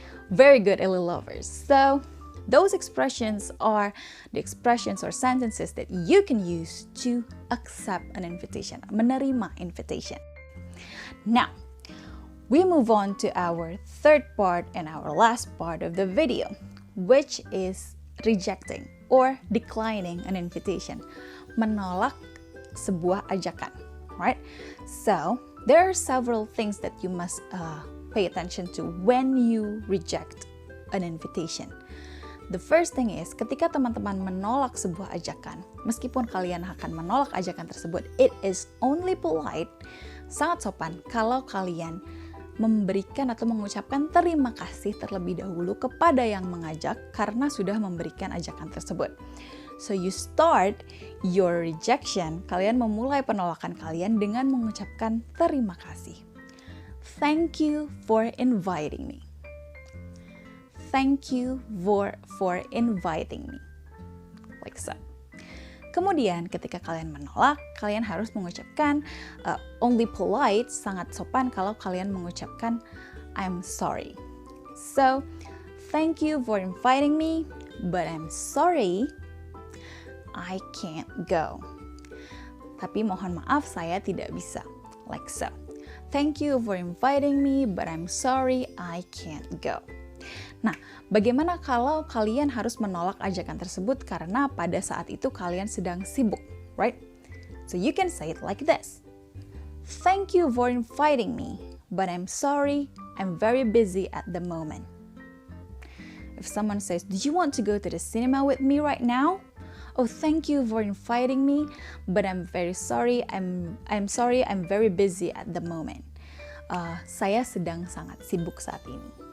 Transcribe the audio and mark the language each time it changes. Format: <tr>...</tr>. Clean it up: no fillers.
<en>Very good, LA lovers. So those expressions are the expressions or sentences that you can use to accept an invitation, menerima invitation. Now, we move on to our third part and our last part of the video, which is rejecting or declining an invitation.</en> <id>Menolak sebuah ajakan, right?</id> <en>So, there are several things that you must pay attention to when you reject an invitation. The first thing is,</en> <id>ketika teman-teman menolak sebuah ajakan, meskipun kalian akan menolak ajakan tersebut,</id> <en>it is only polite,</en> <id>sangat sopan kalau kalian memberikan atau mengucapkan terima kasih terlebih dahulu kepada yang mengajak karena sudah memberikan ajakan tersebut.</id> <en>So you start your rejection,</en> <id>kalian memulai penolakan kalian dengan mengucapkan terima kasih.</id> <en>Thank you for inviting me. Thank you for inviting me. Like so.</en> <id>Kemudian ketika kalian menolak, kalian harus mengucapkan</id> <en>only polite,</en> <id>sangat sopan kalau kalian mengucapkan</id> <en>I'm sorry. So, thank you for inviting me, but I'm sorry I can't go.</en> <id>Tapi mohon maaf saya tidak bisa.</id> <en>Like so. Thank you for inviting me, but I'm sorry I can't go.</en> <id>Nah, bagaimana kalau kalian harus menolak ajakan tersebut karena pada saat itu kalian sedang sibuk, right?</id> <en>So you can say it like this. Thank you for inviting me, but I'm sorry I'm very busy at the moment. If someone says, do you want to go to the cinema with me right now? Oh, thank you for inviting me, but I'm very sorry. I'm sorry. I'm very busy at the moment.</en> <id>Saya sedang sangat sibuk saat ini.</id>